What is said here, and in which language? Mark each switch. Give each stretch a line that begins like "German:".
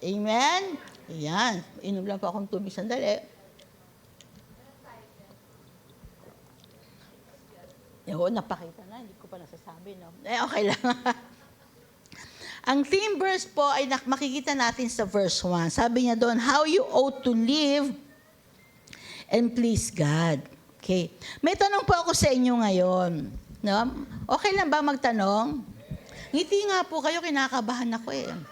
Filipino: Amen? Ayan. Inom lang po akong tubig sandali. Napakita na. Hindi ko pa nasasabi, no? Okay lang. Ang theme verse po ay makikita natin sa verse 1. Sabi niya doon,
English: how you ought to live and please God. Okay.
Filipino: May tanong po ako sa inyo ngayon. No? Okay lang ba magtanong? Ngiti nga po kayo, kinakabahan ako eh.